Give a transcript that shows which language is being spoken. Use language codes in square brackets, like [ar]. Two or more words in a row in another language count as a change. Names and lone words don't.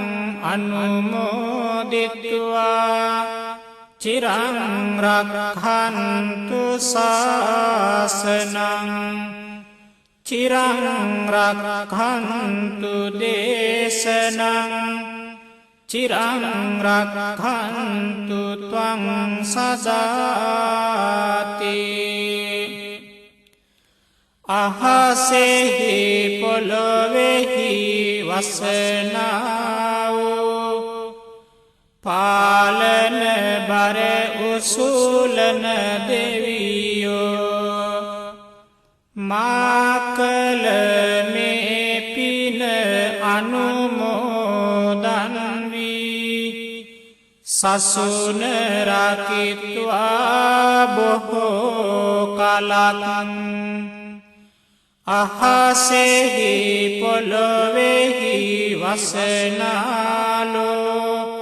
[pi] අනුමෝදිත්වා චිරං රක්ඛන්තු ශාසනං චිරං රක්ඛන්තු දේශනං චිරං රක්ඛන්තු ත්වං සදාති [si] අහසෙහි පොළොවෙහි වසනා වූ පාලන බර උසුලන දෙවියෝ මාකල මේ පින අනුමෝදන් වී සසුන රකිත්වා බොහෝ කලක් අහසෙහි පොළොවෙහි වසනාලෝ